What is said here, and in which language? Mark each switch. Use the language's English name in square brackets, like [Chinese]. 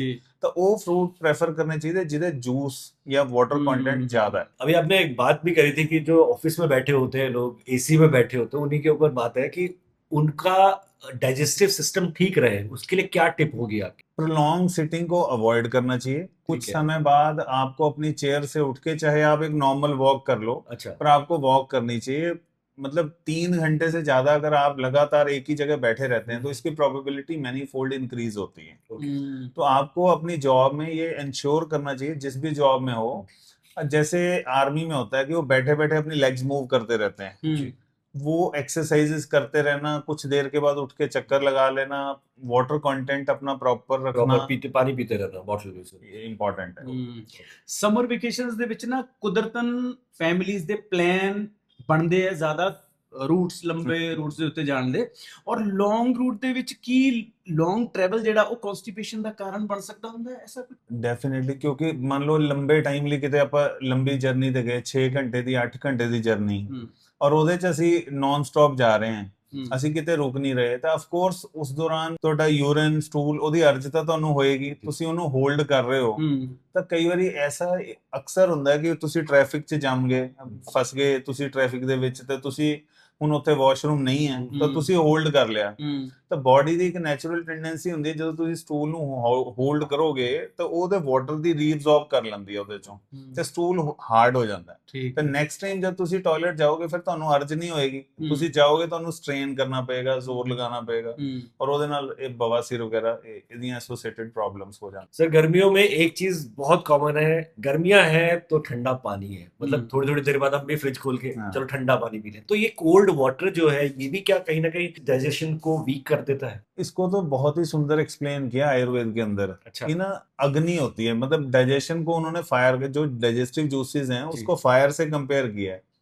[Punjabi] ਜੀ ਤਾਂ ਉਹ ਫਰੂਟ [Hindi] प्रेफर करने चाहिए ਜਿਹਦੇ जूस या वाटर कंटेंट ज्यादा है। अभी आपने एक बात भी करी थी कि जो ऑफिस में बैठे होते हैं लोग, एसी में बैठे होते हैं, उन्हीं के ऊपर बात है कि उनका डाइजेस्टिव सिस्टम ठीक रहे, उसके लिए क्या टिप होगी आपकी? प्रोलॉन्ग सिटिंग को अवॉइड करना चाहिए। कुछ ठीक है। समय बाद आपको अपनी चेयर से उठ के, चाहे आप एक नॉर्मल वॉक कर लो, अच्छा, पर आपको वॉक करनी चाहिए। मतलब 3 घंटे से ज्यादा अगर आप लगातार एक ही जगह बैठे रहते हैं तो इसकी प्रोबेबिलिटी मैनी फोल्ड इंक्रीज होती है। तो आपको अपनी जॉब में ये इंश्योर करना चाहिए, जिस भी जॉब में हो, जैसे आर्मी में होता है कि वो बैठे बैठे अपनी लेग्स मूव करते रहते हैं, वो एक्सरसाइजेस करते रहना, कुछ देर के बाद उठ के चक्कर लगा लेना, वाटर कंटेंट अपना प्रॉपर रखना, प्रॉपर पानी पीते रहना बॉटल में से। ये इंपॉर्टेंट है। [Punjabi] ਸਮਰ ਵੈਕੇਸ਼ਨਸ ਦੇ ਵਿੱਚ ਨਾ ਕੁਦਰਤਨ ਫੈਮਿਲੀਜ਼ ਦੇ ਪਲਾਨ ਬਣਦੇ ਆ ਜ਼ਿਆਦਾ ਰੂਟਸ, ਲੰਬੇ ਰੂਟਸ ਦੇ ਉੱਤੇ ਜਾਣ ਦੇ, ਔਰ ਲੌਂਗ ਰੂਟ ਦੇ ਵਿੱਚ ਕੀ ਲੌਂਗ ਟਰੈਵਲ ਜਿਹੜਾ ਉਹ ਕਨਸਟੀਪੇਸ਼ਨ ਦਾ ਕਾਰਨ ਬਣ ਸਕਦਾ ਹੁੰਦਾ ਹੈ ਐਸਾ ਕੁਝ? ਡੈਫੀਨਿਟਲੀ, ਕਿਉਂਕਿ ਮੰਨ ਲਓ ਲੰਬੇ ਟਾਈਮ ਲਈ ਕਿਤੇ ਆਪਾਂ ਲੰਬੀ ਜਰਨੀ ਤੇ ਗਏ, 6 ਘੰਟੇ ਦੀ 8 ਘੰਟੇ ਦੀ ਜਰਨੀ, ਔਰ ਉਹਦੇ ਚ ਅਸੀਂ ਨਾਨ ਸਟਾਪ ਜਾ ਰਹੇ ਹਾਂ, ਅਸੀਂ ਕਿਤੇ ਰੁਕ ਨਹੀਂ ਰਹੇ, ਤਾਂ ਆਫ ਕੋਰਸ ਉਸ ਦੌਰਾਨ ਤੁਹਾਡਾ ਯੂਰਿਨ, ਸਟੂਲ, ਉਹਦੀ ਅਰਜ ਤਾਂ ਤੁਹਾਨੂੰ ਹੋਏਗੀ, ਤੁਸੀਂ ਉਹਨੂੰ ਹੋਲਡ ਕਰ ਰਹੇ ਹੋ। ਤਾਂ ਕਈ ਵਾਰੀ ਐਸਾ ਅਕਸਰ ਹੁੰਦਾ ਹੈ ਕਿ ਤੁਸੀਂ ਟ੍ਰੈਫਿਕ 'ਚ ਜੰਮ ਗਏ, ਫਸ ਗਏ ਤੁਸੀਂ ਟ੍ਰੈਫਿਕ ਦੇ ਵਿੱਚ, ਤੇ ਤੁਸੀਂ ਹੁਣ ਉੱਥੇ ਵਾਸ਼ਰੂਮ ਨਹੀਂ ਹੈ ਤਾਂ ਤੁਸੀਂ ਹੋਲਡ ਕਰ ਲਿਆ। ਤਾਂ ਬਾਡੀ ਦੀ ਇੱਕ ਨੈਚੁਰਲ ਟੈਂਡੈਂਸੀ ਹੁੰਦੀ ਹੈ, ਜਦੋਂ ਤੁਸੀਂ ਸਟੂਲ ਨੂੰ ਹੋਲਡ ਕਰੋਗੇ ਤਾਂ ਉਹਦੇ ਵਾਟਰ ਦੀ ਰੀਅਬਜ਼ੌਰਬ ਕਰ ਲੈਂਦੀ ਹੈ ਉਹਦੇ ਚੋਂ, ਤੇ ਸਟੂਲ ਹਾਰਡ ਹੋ ਜਾਂਦਾ ਹੈ। ਤਾਂ ਨੈਕਸਟ ਟਾਈਮ ਜਦ ਤੁਸੀਂ ਟਾਇਲਟ ਜਾਓਗੇ ਫਿਰ ਤੁਹਾਨੂੰ ਅਰਜ ਨਹੀਂ ਹੋਏਗੀ, ਤੁਸੀਂ ਜਾਓਗੇ ਤੁਹਾਨੂੰ ਸਟ੍ਰੇਨ ਕਰਨਾ ਪਏਗਾ, ਜ਼ੋਰ ਲਗਾਉਣਾ ਪਏਗਾ, ਔਰ ਉਹਦੇ ਨਾਲ ਇਹ ਬਵਾਸੀਰ ਵਗੈरह ਇਹਦੀਆਂ ਐਸੋਸੀਏਟਡ ਪ੍ਰॉब्लम्स [Hindi] हो जाती। सर गर्मियों में एक चीज बहुत कॉमन है, गर्मियां हैं तो ठंडा पानी है, मतलब थोड़ी थोड़ी देर बाद हम भी फ्रिज खोल के चलो ठंडा पानी पी लें, तो ये कोल्ड वाटर जो है ये भी क्या कहीं ना कहीं डाइजेशन को वीक कर देता है? इसको तो बहुत ही सुंदर एक्सप्लेन किया आयुर्वेद के अंदर। अच्छा। कि ना अग्नि होती है, मतलब डाइजेशन को उन्होंने फायर, जो डाइजेस्टिव जूसेस हैं उसको फायर से कंपेयर किया है।